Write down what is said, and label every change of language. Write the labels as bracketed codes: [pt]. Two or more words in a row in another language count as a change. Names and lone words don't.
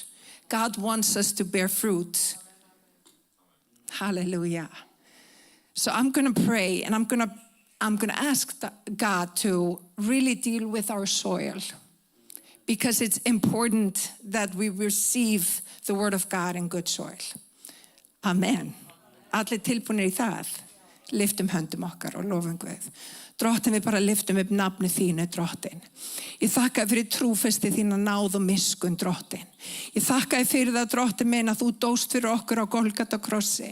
[en] God wants us to bear fruit. Hallelujah. So I'm going to pray, and I'm going to ask God to really deal with our soil, because it's important that we receive the Word of God in good soil. [is] Amen. Allir tilbúnir í það. Lyftum höndum okkar og lofum Guð. Drottin, við bara lyftum upp nafni þínu, drottin. Ég þakka þér fyrir trúfesti þína, náð og miskun, drottin. Ég þakka þér fyrir það, drottin minn, að þú dóst fyrir okkur á Golgata krossi.